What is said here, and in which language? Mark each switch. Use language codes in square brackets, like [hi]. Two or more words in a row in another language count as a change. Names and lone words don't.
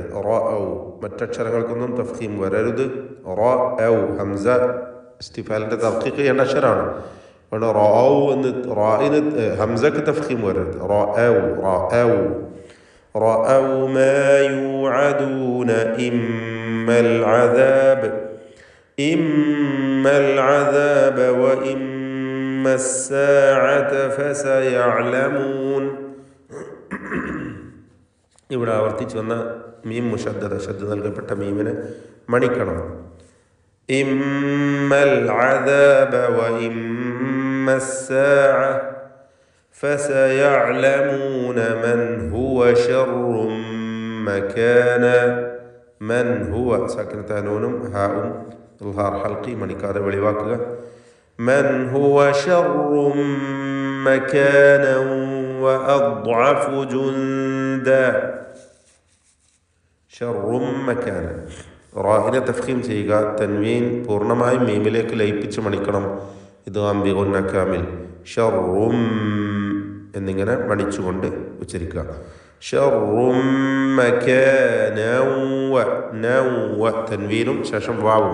[ml] റഅൗ മറ്റക്ഷരങ്ങൾക്കൊന്നും തഫ്ഖീം വരരുത്. റഅൗ ഹംസ ഇസ്തിഫാലിൻ്റെ തർഖീഖ് ചെയ്യേണ്ട അക്ഷരമാണ്. അതുകൊണ്ട് റഅൗ എന്ന് റായിന് ഹംസക്ക് തഫ്ഖീം വരരുത്. [ar] رأوا ما يوعدون إما إما العذاب وإما الساعة فسيعلمون. [ml] ഇവിടെ ആവർത്തിച്ച് വന്ന മീം മുഷദ്ദദ ശബ്ദ നൽകപ്പെട്ട മീമിനെ മണിക്കണം. [ar] إما العذاب وإما الساعة فسيعلمون من هو شر مكانا. من هو ساكنة نونم هاء إظهار حلقي [ml] മണിക്കാതെ വെളിവാക്കുക. [ar] من هو شر مكانا وأضعف جندا. شر مكانا. [ml] റാഹിനെ തഫ്ഖീം ചെയ്യുക. തൻവീൻ പൂർണ്ണമായും മീമിലേക്ക് ലയിപ്പിച്ച് മണിക്കണം. [ar] إدغام بغنة كامل. [ml] ഷർറും എന്നിങ്ങനെ മണിച്ചുകൊണ്ട് ഉച്ചരിക്കുക. [ar] شر مكانا [ml] വ തൻവീനും ശേഷം വാവും.